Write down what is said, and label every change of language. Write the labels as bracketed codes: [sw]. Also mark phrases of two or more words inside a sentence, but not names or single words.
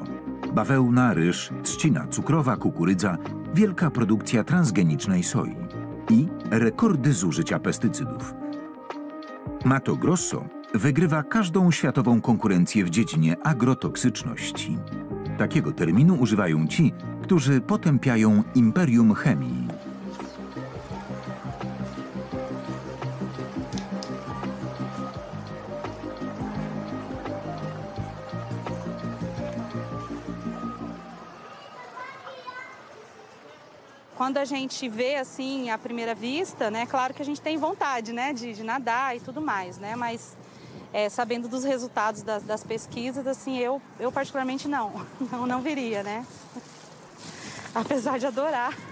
[pl] Bawełna, ryż, trzcina cukrowa, kukurydza, wielka produkcja transgenicznej soi i rekordy zużycia pestycydów. Mato Grosso wygrywa każdą światową konkurencję w dziedzinie agrotoksyczności. Takiego terminu używają ci, którzy potępiają imperium chemii. [pt] Quando a gente vê assim à primeira vista, né, claro que a gente tem vontade, né, de nadar e tudo mais, né, mas sabendo dos resultados das pesquisas, assim, eu particularmente não viria, né, apesar de adorar.